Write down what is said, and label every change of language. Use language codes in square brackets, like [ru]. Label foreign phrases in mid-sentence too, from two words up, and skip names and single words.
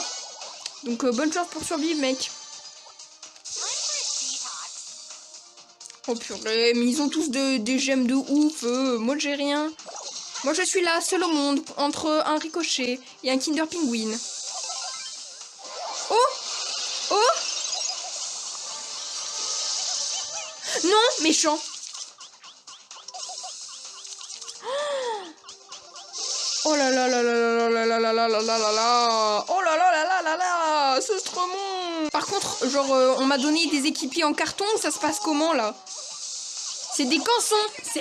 [fr] Donc bonne chance pour survivre, mec. Oh purée, mais ils ont tous des gemmes de ouf. Moi, j'ai rien. Moi, je suis là, seule au monde, entre un ricochet et un Kinder Penguin. Oh! Oh! Non, méchant. Oh là là là là là là là là là là là là là. Oh là là là là là là. C'est trop bon. Par contre, genre, on m'a donné des équipiers en carton. Ça se passe comment, là? C'est des cançons.